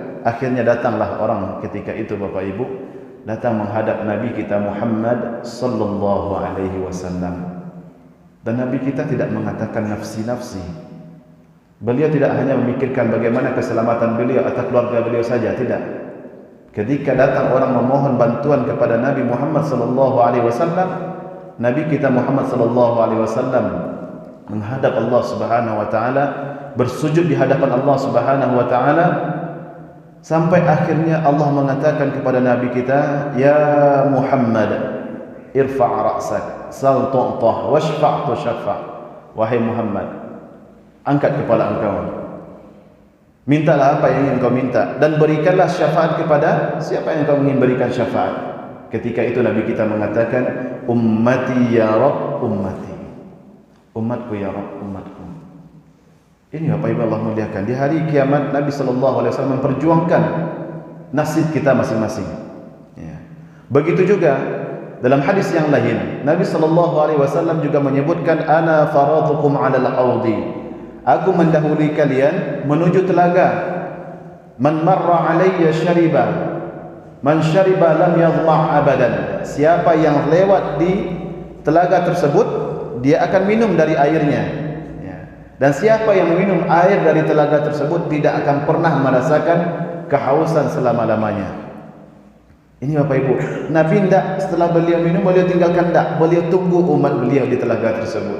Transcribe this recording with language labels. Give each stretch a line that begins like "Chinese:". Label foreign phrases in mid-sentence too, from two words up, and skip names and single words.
Indonesian: akhirnya datanglah orang ketika itu Bapak Ibu, datang menghadap Nabi kita Muhammad
Arabic: صلى الله عليه وسلم.
Indonesian: Dan Nabi kita tidak mengatakan
Arabic: نفسي نفسي.
Indonesian: Beliau tidak hanya memikirkan bagaimana keselamatan beliau atau keluarga beliau saja, tidak. Ketika datang orang memohon bantuan kepada Nabi Muhammad
Arabic: صلى الله عليه وسلم,
Indonesian: Nabi kita Muhammad
Arabic: صلى الله عليه وسلم
Indonesian: menghadap Allah
Arabic: سبحانه وتعالى,
Indonesian: bersujud di hadapan Allah
Arabic: سبحانه وتعالى,
Indonesian: sampai akhirnya Allah mengatakan kepada Nabi kita,
Arabic: "يا محمد ارفع رأسك سل تعطه واشفع تشفع."
Indonesian: Wahai Muhammad, angkat kepala engkau, mintalah apa yang ingin kau minta, dan berikanlah syafaat kepada siapa yang kau ingin berikan syafaat. Ketika itu Nabi kita mengatakan,
Arabic: "أمتي يا رب أمتي."
Indonesian: Umatku
Arabic: يا رب,
Indonesian: umatku. Ini Bapak Ibu Allah muliakan, di hari kiamat Nabi
Arabic: صلى الله عليه وسلم
Indonesian: memperjuangkan nasib kita masing-masing. Ya. Begitu juga dalam hadis yang lain, Nabi
Arabic: صلى الله عليه وسلم
Indonesian: juga menyebutkan,
Arabic: "أنا فرطكم على الحوض."
Indonesian: Aku mendahului kalian menuju telaga.
Arabic: "من مر علي شرب من شرب لم يظمأ أبدا."
Indonesian: Siapa yang lewat di telaga tersebut, dia akan minum dari airnya, ya. Dan siapa yang minum air dari telaga tersebut tidak akan pernah merasakan kehausan selama-lamanya. Ini Bapak Ibu, Nabi tidak setelah beliau minum beliau tinggalkan, tidak, beliau tunggu umat beliau di telaga tersebut.